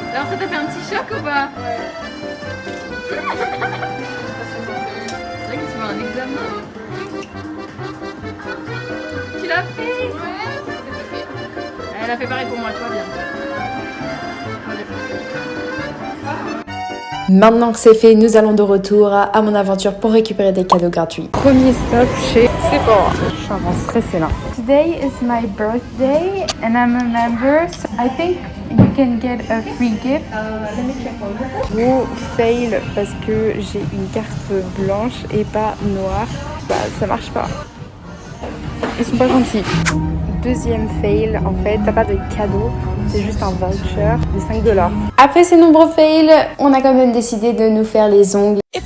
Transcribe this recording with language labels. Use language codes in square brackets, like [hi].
[fr] ça t'a fait un petit choc ou pas? Ouais. C'est vrai que tu fais un examen. Tu l'as fait? Ouais. Elle a fait pareil pour moi, toi bien. Maintenant que c'est fait, nous allons de retour à mon aventure pour récupérer des cadeaux gratuits. Premier stop chez Sephora. Je suis vraiment stressée là. [en] Today is my birthday and I'm a member, so I think you can get a free gift. Let me check. [fr] Gros fail parce que j'ai une carte blanche et pas noire. Bah ça marche pas. Ils sont pas gentils. Deuxième fail, en fait, t'as pas de cadeau, c'est juste un voucher de 5 $. Après ces nombreux fails, on a quand même décidé de nous faire les ongles.